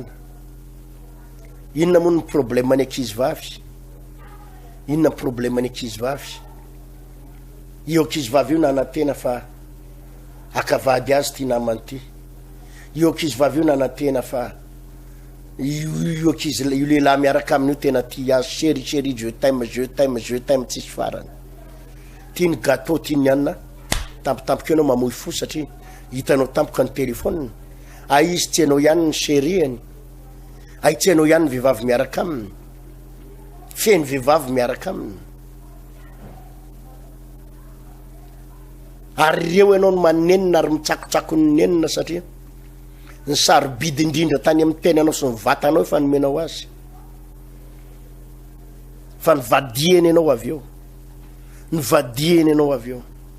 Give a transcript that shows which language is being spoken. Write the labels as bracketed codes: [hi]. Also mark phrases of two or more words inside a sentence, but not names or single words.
[mg] Inona moa ny problème ny ankizy vavy? Inona problème ny ankizy vavy? Io ankizy vavy io nanantena fa akavady azy ty namany ty. Io ankizy vavy io nanantena fa io ankizy io lehilahy miaraka aminy io tena ty azy, [fr] chéri chéri, je t'aime, je t'aime, je t'aime, [mg] tsisy farany. Ty ny gâteau, ty ny anina, tampotampoka anao mamoy fo satria hitanao tampoka ny telefôniny. Ay izy tsy anao ihany ny chéri-any, ay tsy anao ihany ny vehivavy miaraka aminy, feny vehivavy miaraka aminy. Ary reo ianao no manenina ary mitsakotsako ny nenina satria ny sarobidy indrindra tany amin'ny tenanao sy ny vatanao efa nomenao azy, fa ny vadieny ianao avy eo, ny vadieny ianao avy eo.